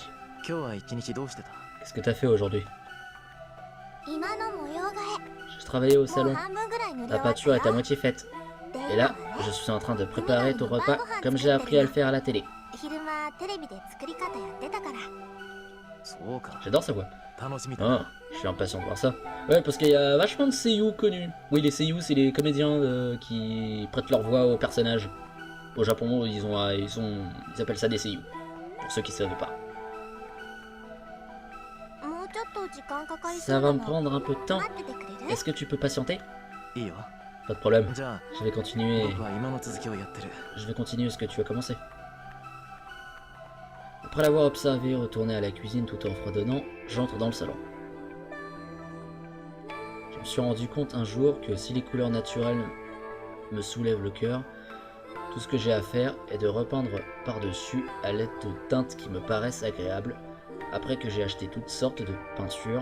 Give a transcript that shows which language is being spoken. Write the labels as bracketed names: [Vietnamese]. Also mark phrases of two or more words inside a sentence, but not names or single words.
[French] Qu'est-ce que t'as fait aujourd'hui? Je travaillais au salon. La peinture est à moitié faite. Et là, je suis en train de préparer ton repas comme j'ai appris à le faire à la télé. [Japanese] そうか。 [French] J'adore sa voix. [Japanese] 楽しみだ [French] Ah, [Japanese] な。 [French] je suis impatient de voir ça. Ouais, parce qu'il y a vachement de seiyuu connus. Oui, les seiyuu, c'est les comédiens qui prêtent leur voix aux personnages. Au Japon, ils appellent ça des seiyuu. Pour ceux qui ne savent pas. [Japanese] もうちょっと時間かかりそ [French] Ça [Japanese] う [French] va [Japanese] な [French] me [Japanese] の [French] prendre un peu de temps. [Japanese] 待っててくれる [French] Est-ce que tu peux patienter? [Japanese] いいよ。 [French] Pas de problème. [Japanese] じゃあ [French] Je vais continuer. [Japanese] 僕は今の続きをやってる。 [French] Je vais continuer ce que tu as commencé. Après l'avoir observé retourner à la cuisine tout en fredonnant, j'entre dans le salon. Je me suis rendu compte un jour que si les couleurs naturelles me soulèvent le cœur, tout ce que j'ai à faire est de repeindre par-dessus à l'aide de teintes qui me paraissent agréables, après que j'ai acheté toutes sortes de peintures.